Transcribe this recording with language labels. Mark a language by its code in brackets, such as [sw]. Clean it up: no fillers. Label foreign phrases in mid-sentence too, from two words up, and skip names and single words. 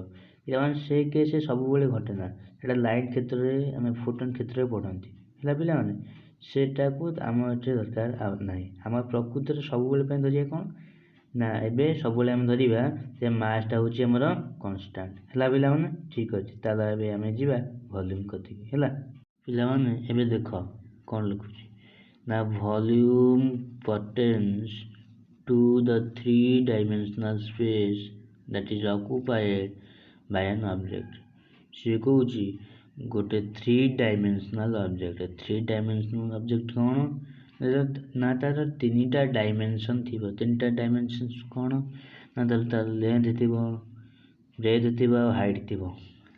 [or] ପିଲାମାନେ, ସେ କେସ୍ ସବୁବେଳେ ଘଟେ ନା, ସେଇଟା ଲାଇଟ୍ କ୍ଷେତ୍ରରେ ଆମେ ଫୋଟନ୍ କ୍ଷେତ୍ରରେ ପଢ଼ନ୍ତି, ହେଲା ପିଲାମାନେ, ସେଟାକୁ ଆମ ଏଠି ଦରକାର ଆଉ ନାହିଁ। ଆମର ପ୍ରକୃତରେ ସବୁବେଳେ ପାଇଁ ଧରିବା କ'ଣ ନା, ଏବେ ସବୁବେଳେ ଆମେ ଧରିବା ଯେ ମାସ୍ଟା ହେଉଛି ଆମର କନଷ୍ଟାଣ୍ଟ, ହେଲା ପିଲାମାନେ, ଠିକ୍ ଅଛି। ତାହେଲେ ଏବେ ଆମେ ଯିବା ଭଲ୍ୟୁମ୍ କତିକି, ହେଲା ପିଲାମାନେ। [en] ଏବେ ଦେଖ କ'ଣ ଲେଖୁଛି ନା, ଭଲ୍ୟୁମ୍ pertains to the three-dimensional space that is occupied by an object। [or] ସେ କହୁଛି ଗୋଟେ [en] three dimensional object [or] କ'ଣ ନା, ତାର ତିନିଟା ଡାଇମେନସନ୍ ଥିବ। ତିନିଟା ଡାଇମେନସନ୍ କ'ଣ ନା, ତାର ଲେନ୍ଥ ଥିବ, ବ୍ରେଡ୍ଥ ଥିବ ଆଉ ହାଇଟ୍ ଥିବ।